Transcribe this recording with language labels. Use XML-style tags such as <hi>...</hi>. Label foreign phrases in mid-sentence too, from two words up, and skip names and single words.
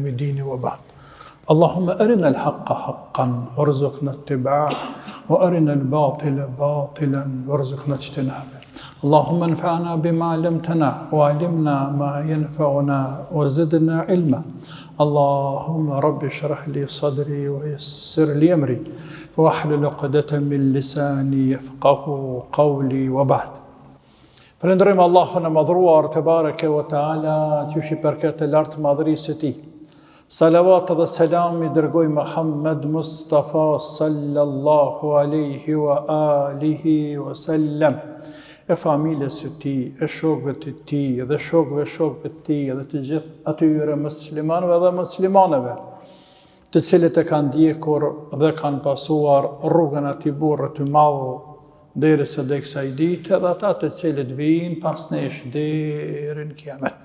<ar>الدين وبعد اللهم أرنا الحق حقا وارزقنا اتباعه وأرنا الباطل باطلا وارزقنا اجتنابه اللهم انفعنا بما علمتنا وعلمنا ما ينفعنا وزدنا علما اللهم رب اشرح لي صدري ويسر لي أمري واحلل عقدة من لساني يفقه قولي وبعد</ar> <sq>Falenderojmë Allahun e madhruar</sq> <ar>تبارك وتعالى,</ar> <sq>që është i përket e lartë madhërisë së tij. Salavat dhe selam i dërgoj Muhammed Mustafa</sq> <ar>صلى الله عليه وعلى آله وسلم,</ar> <sq>e familjes së tij, e shokëve të tij, dhe shokëve të tij, dhe të gjithë atyre muslimanëve dhe muslimaneve, të cilët e kanë ndjekur dhe kanë pasuar rrugën e atij burri të madh derisa dhe kësaj dite, dhe ata të cilët vijnë pas nesh deri në kiamet.</sq>